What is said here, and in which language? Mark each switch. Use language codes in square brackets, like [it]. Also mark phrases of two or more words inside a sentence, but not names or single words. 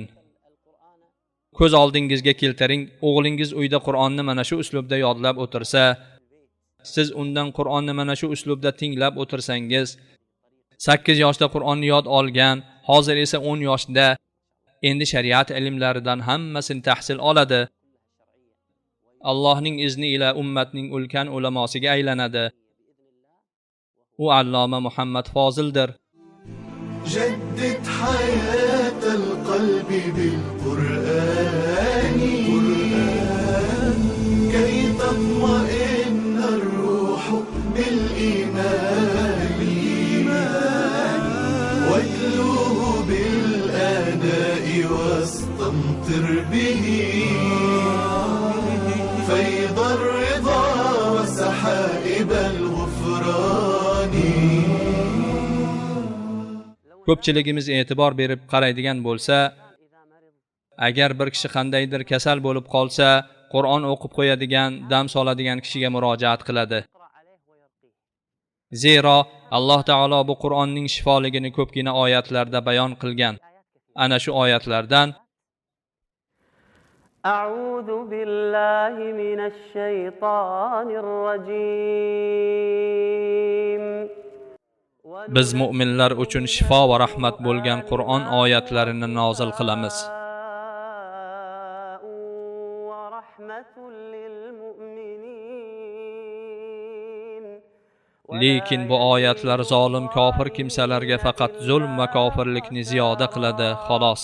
[uz] Ko'z oldingizga keltiring, o'g'lingiz uyda Qur'onni mana shu uslubda yodlab o'tirsa, siz undan Qur'onni mana shu uslubda tinglab o'tirsangiz, 8 yoshda Qur'onni yod olgan, hozir esa 10 yoshda, endi shariat ilmlaridan hammasini tahsil oladi. Allohning izni ila ummatning ulkan ulamosiga aylanadi. U alloma Muhammad Fozildir. [ar] جدد حياة القلب بالقرآن كي تطمئن الروح بالإيمان واتلوه بالآناء واستمطر به فيض الرضا وسحائب الغفران. [uz] Ko'pchiligimiz e'tibor berib qaraydigan bo'lsa, agar bir kishi qandaydir kasal bo'lib qolsa, Qur'on o'qib qo'yadigan, dam soladigan kishiga murojaat qiladi. Zero Alloh taolo bu Qur'onning shifoligini ko'pgina oyatlarda bayon qilgan. Ana shu oyatlardan [ar] أعوذ بالله من الشيطان الرجيم [uz] biz mu'minlar uchun shifo va rahmat bo'lgan Qur'on oyatlarini nozil qilamiz. Lekin bu oyatlar zolim kofir kimsalarga faqat zulm va kofirlikni ziyoda qiladi, xolos.